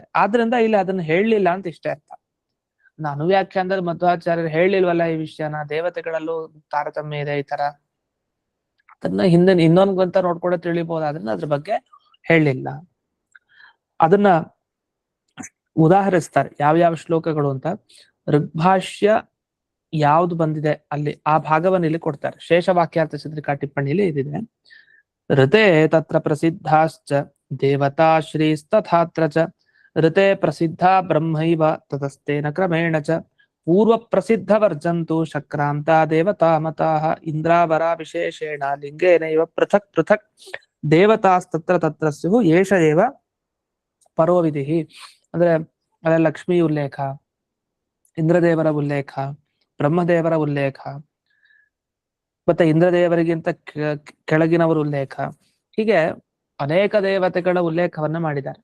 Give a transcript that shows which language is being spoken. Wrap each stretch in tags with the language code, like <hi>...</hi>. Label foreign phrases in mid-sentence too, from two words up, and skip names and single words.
<kn>ಆದ್ರಿಂದ ಇಲ್ಲಿ ಅದನ್ನ ಹೇಳಲಿಲ್ಲ ಅಂತ ಇಷ್ಟೇ ಅರ್ಥ. ಅನುವ್ಯಾಖ್ಯಾನದಲ್ಲಿ ಮಧ್ವಾಚಾರ್ಯರು ಹೇಳಿಲ್ವಲ್ಲ ಈ ವಿಷಯನ, ದೇವತೆಗಳಲ್ಲೂ ತಾರತಮ್ಯ ಇದೆ ಈ ತರ, ಅದನ್ನ ಹಿಂದೆ ಇನ್ನೊಂದು ಗ್ರಂಥ ನೋಡ್ಕೊಂಡೆ ತಿಳಿಬಹುದಾದ್ರಿಂದ ಅದ್ರ ಬಗ್ಗೆ ಹೇಳಲಿಲ್ಲ. ಅದನ್ನ ಉದಾಹರಿಸ್ತಾರೆ ಯಾವ್ಯಾವ ಶ್ಲೋಕಗಳು ಅಂತ. ಋಗ್ಭಾಷ್ಯ ಯಾವ್ದು ಬಂದಿದೆ ಅಲ್ಲಿ ಆ ಭಾಗವನ್ನು ಇಲ್ಲಿ ಕೊಡ್ತಾರೆ. ಶೇಷವಾಕ್ಯಾರ್ಥ ಚಂದ್ರಿಕಾ ಟಿಪ್ಪಣಿಯಲ್ಲಿ ಇದಿದೆ.</kn> <sa>ಋತೆ ತತ್ರ ಪ್ರಸಿದ್ಧಾಶ್ಚ ದೇವತಾ ಶ್ರೀಸ್ತಥಾತ್ರ ಚ ಋತೆ ಪ್ರಸಿದ್ಧ ಬ್ರಹ್ಮೈವ ತತಸ್ತೇನ ಕ್ರಮೇಣ ಚ ಪೂರ್ವ ಪ್ರಸಿದ್ಧ ವರ್ಜಂತು ಶಕ್ರಾಂತ ದೇವತಾ ಮತಾಃ ಇಂದ್ರಾವರ ವಿಶೇಷೇಣ ಲಿಂಗೇನೈವ ಪೃಥಕ್ ಪೃಥಕ್ ದೇವತಾಸ್ತತ್ರ ತತ್ರ ಸ್ಯು ಏಷ ಏವ ಪರೋವಿಧಿ.</sa> <kn>ಅಂದ್ರೆ ಅದೇ ಲಕ್ಷ್ಮೀ ಉಲ್ಲೇಖ, ಇಂದ್ರದೇವರ ಉಲ್ಲೇಖ, ಬ್ರಹ್ಮದೇವರ ಉಲ್ಲೇಖ, ಮತ್ತೆ ಇಂದ್ರದೇವರಿಗಿಂತ ಕೆಳಗಿನವರ ಉಲ್ಲೇಖ, ಹೀಗೆ ಅನೇಕ ದೇವತೆಗಳ ಉಲ್ಲೇಖವನ್ನ ಮಾಡಿದ್ದಾರೆ.</kn>